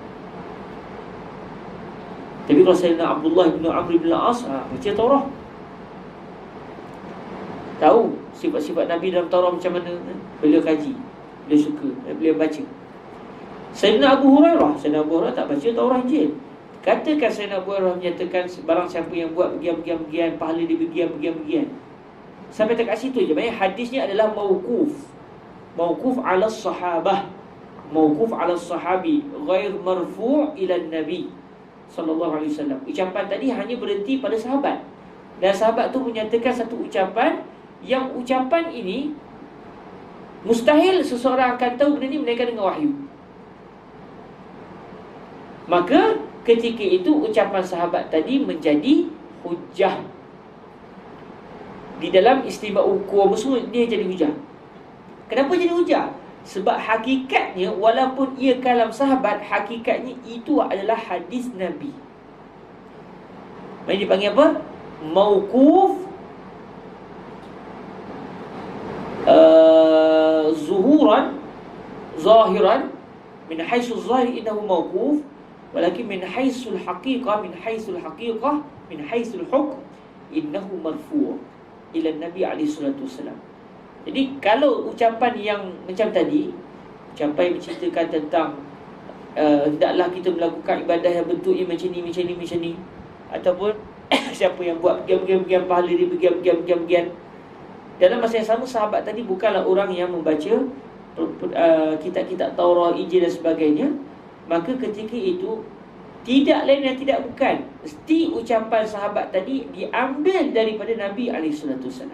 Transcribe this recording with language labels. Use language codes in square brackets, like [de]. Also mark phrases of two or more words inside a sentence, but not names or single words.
[ms] Tapi kalau Sayyidina Abdullah bin Amr bin Al-As baca Taurah, tahu sifat-sifat Nabi dalam Taurah macam mana, beliau kaji, beliau suka, beliau baca. Sayyidina Abu Hurairah tak baca Taurah Injil. Katakan Sayyidina Abu Hurairah menyatakan barang siapa yang buat bagian-bagian, pahala dia bagian-bagian. Sampai dekat situ je. Maksudnya hadisnya adalah [ar] موقوف على الصحابة، موقوف على الصحابي، غير مرفوع إلى النبي صلى الله عليه وسلم. [ms] Ucapan tadi hanya berhenti pada sahabat, dan sahabat tu menyatakan satu ucapan yang ucapan ini mustahil seseorang akan tahu benda ni melainkan dengan wahyu. Maka ketika itu ucapan sahabat tadi menjadi hujah. Di dalam istimewa hukum semua dia jadi hujah. Kenapa jadi hujah? Sebab hakikatnya walaupun ia kalam sahabat, hakikatnya itu adalah hadis Nabi. Ini dipanggil apa? [ar] موقوف ظهورا، ظاهرا. من حيث ظاهر إنه موقوف، ولكن من حيث الحقيقة، من حيث الحكم إنه مرفوع إلى النبي عليه الصلاة والسلام. [ms] Jadi kalau ucapan yang macam tadi, ucapan yang menceritakan tentang hendaklah kita melakukan ibadah yang bentuknya macam ni, ataupun siapa yang buat bagian-bagian pahala dia bagian. Dalam masa yang sama, sahabat tadi bukanlah orang yang membaca kitab-kitab Taurah, Injil dan sebagainya, maka ketika itu tidak lain dan tidak bukan, mesti ucapan sahabat tadi diambil daripada Nabi SAW.